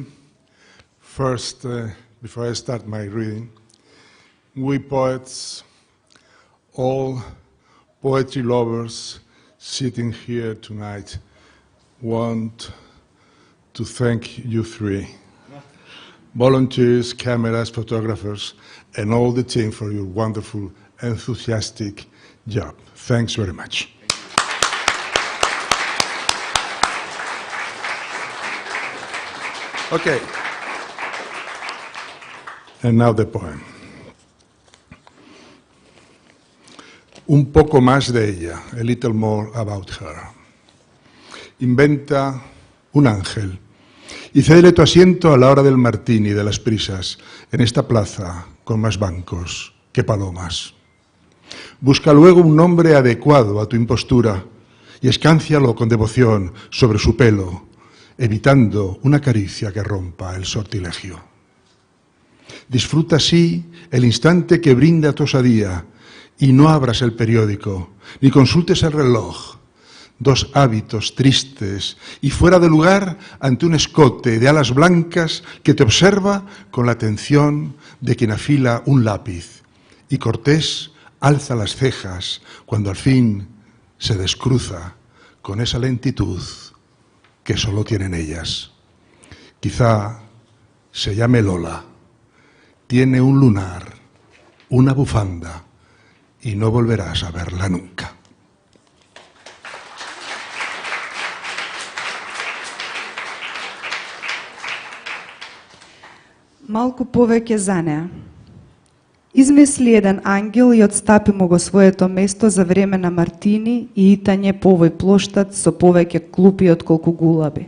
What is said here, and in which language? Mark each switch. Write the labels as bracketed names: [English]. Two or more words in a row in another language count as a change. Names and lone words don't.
[English] First, before I start my reading, we poets, all poetry lovers sitting here tonight, want to thank you three, volunteers, cameras, photographers, and all the team for your wonderful, enthusiastic job. Thanks very much. Okay. And now the poem. [Spanish] Un poco más de ella, [English] a little more about her. [Spanish] Inventa un ángel y cédele tu asiento a la hora del martini de las prisas en esta plaza con más bancos que palomas. Busca luego un nombre adecuado a tu impostura y escáncialo con devoción sobre su pelo, evitando una caricia que rompa el sortilegio. Disfruta así el instante que brinda tu osadía y no abras el periódico, ni consultes el reloj. dos hábitos tristes y fuera de lugar ante un escote de alas blancas que te observa con la atención de quien afila un lápiz. Y Cortés alza las cejas cuando al fin se descruza con esa lentitud que solo tienen ellas. Quizá se llame Lola, tiene un lunar, una bufanda y no volverás a verla nunca. [Macedonian] Малку повеќе за неа. Измисли еден ангел и отстапи му го своето место за време на мартини и итање по овој плоштад со повеќе клупи отколку гулаби.